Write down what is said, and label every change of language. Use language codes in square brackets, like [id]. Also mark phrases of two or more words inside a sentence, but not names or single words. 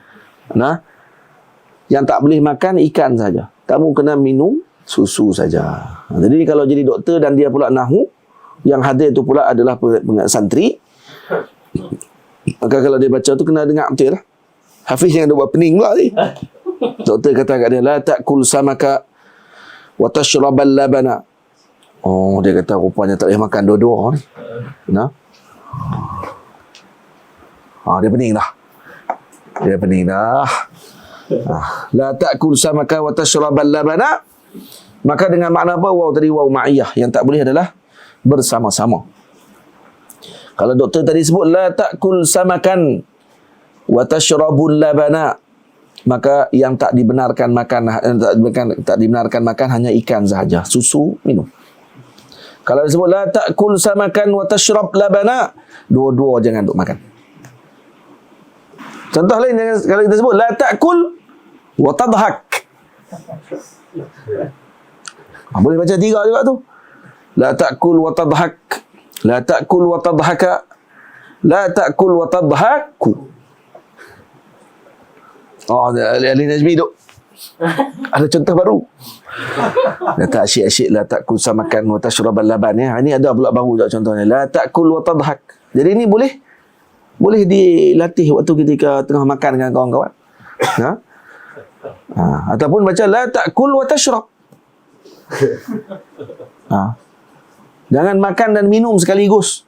[ms] Yang tak boleh makan ikan saja. Kamu kena minum susu saja. Jadi kalau jadi doktor dan dia pula nahu, yang hadir tu pula adalah santri, maka kalau dia baca tu kena dengar betul lah. Hafiz yang ada buat pening pula ni. Doktor kata kat dia [ar] لا تأكل السمك وتشرب اللبن. [ms] Oh, dia kata rupanya tak boleh makan dua-dua ni. Dia pening dah. [ar] لا تأكل السمك وتشرب اللبن. [ms] Maka dengan makna apa? Waw tadi [ar] واو المعية. [ms] Yang tak boleh adalah bersama-sama. Kalau doktor tadi sebut [ar] لا تأكل سمكا وتشرب اللبن, [ms] maka yang tak dibenarkan makan hanya ikan sahaja. Susu minum. Kalau disebut [ar] لا تأكل سمكا وتشرب لبنا, [ms] dua-dua jangan duk makan. Contoh lain, kalau kita sebut [ar] لا تأكل وتضحك. [ms] Boleh baca tiga juga tu. [ar] لا تأكلْ وتضحكْ، لا تأكلْ وتضحكَ، لا تأكلْ وتضحكُ. [ms] Oh, Ali Najmi duk ada contoh baru. [ar] لا تشك شك، لا تأكل سمكا وتشرب اللبن، يا. [ms] Ini ada pula baru juga contohnya. [ar] لا تأكل وتضحك. [ms] Jadi ini boleh dilatih waktu ketika tengah makan dengan kawan-kawan. Ataupun baca [ar] لا تأكل وتشرب. [ms] Jangan makan dan minum sekaligus.